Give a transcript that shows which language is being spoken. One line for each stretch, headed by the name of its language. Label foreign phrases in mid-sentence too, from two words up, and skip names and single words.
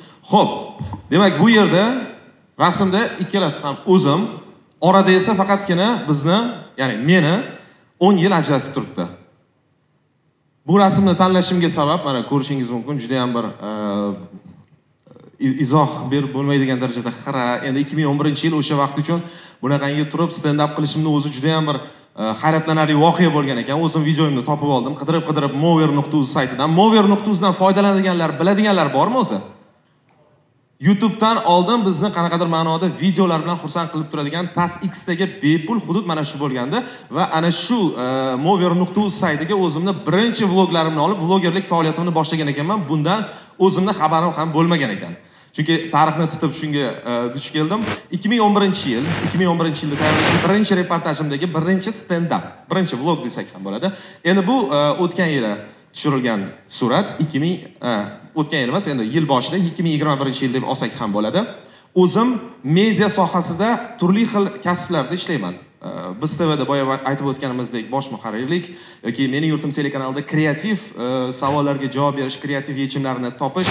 Uzbek: Xo'p, demak bu yerda rasmda ikkalasi ham o'zim, orada esa faqatgina bizni, ya'ni meni 10 yil ajratib turibdi. Bu rasmni tanlashimga sabab, mana ko'rishingiz mumkin, juda ham bir izoh berib bo'lmaydigan darajada xira. Endi 2011-yil o'sha vaqt uchun bunaqangi turib
English: stand up
Uzbek: qilishimni o'zi juda ham bir hayratlanarli voqea bo'lgan ekan. O'zim videoimni topib oldim, qidirib mover.uz saytidan. Mover.uzdan foydalanadiganlar, biladiganlar bormi o'zi? YouTube'dan oldin bizni qanaqadir ma'noda videolar bilan xursand qilib turadigan TASX-dagi bepul hudud mana shu bo'lgandi va ana shu mover.uz saytiga o'zimni birinchi vloglarimni olib, vlogerlik faoliyatimni boshlagan ekanman. Bundan o'zimni xabarim ham bo'lmagan ekan. Chunki tarixni tutib shunga duch keldim. 2011-yilda tayyorlagan birinchi reportajimdagi birinchi
English: stand up,
Uzbek: birinchi vlog desak ham bo'ladi. Endi bu o'tgan yili tushirilgan surat, o'tgan yil emas, endi yil boshida 2021-yil deb olsak ham bo'ladi. O'zim media sohasida turli xil kasblarda ishlayman. Biz TVda boya aytib o'tganimizdek bosh muharrirlik yoki Mening yurtim telekanalida kreativ savollarga javob berish, kreativ yechimlarni topish.